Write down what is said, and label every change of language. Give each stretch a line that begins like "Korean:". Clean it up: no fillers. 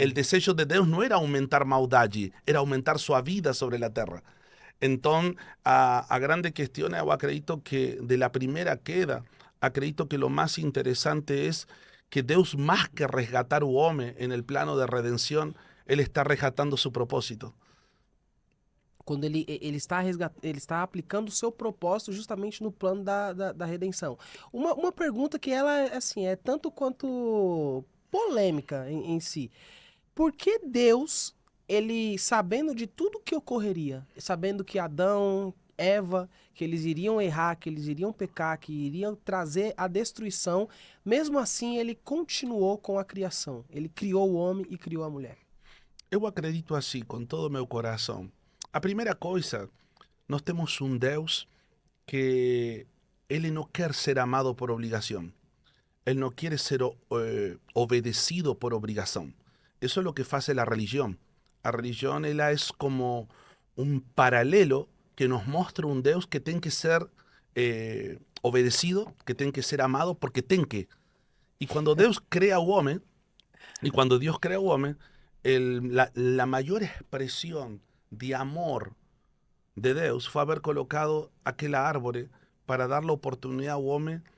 Spanish: El deseo de Dios no era aumentar maldade, era aumentar su vida sobre la tierra. Entonces, a grande cuestión, yo acredito que de la primera queda, acredito que lo más interesante es que Dios, más que resgatar un hombre en el plano de redención, Él está resgatando su propósito.
Portuguese: Quando ele está aplicando o seu propósito justamente no plano da redenção. Uma pergunta que ela assim, é tanto quanto polêmica em si. Por que Deus, ele sabendo de tudo que ocorreria, sabendo que Adão, Eva, que eles iriam errar, que eles iriam pecar, que iriam trazer a destruição, mesmo assim ele continuou com a criação. Ele criou o homem e criou a mulher. Eu acredito assim, com todo meu coração. A primeira coisa, nós temos um Deus que Ele não quer ser amado por obrigação.
Spanish: Él no quiere ser obedecido por obligación. Eso es lo que hace la religión. La religión ela es como un paralelo que nos muestra un Deus que tiene que ser obedecido, que tiene que ser amado, porque tiene que. Y cuando Deus crea al hombre, y cuando Dios crea al hombre, la mayor expresión de amor de Deus fue haber colocado aquel árbol para dar la oportunidad al hombre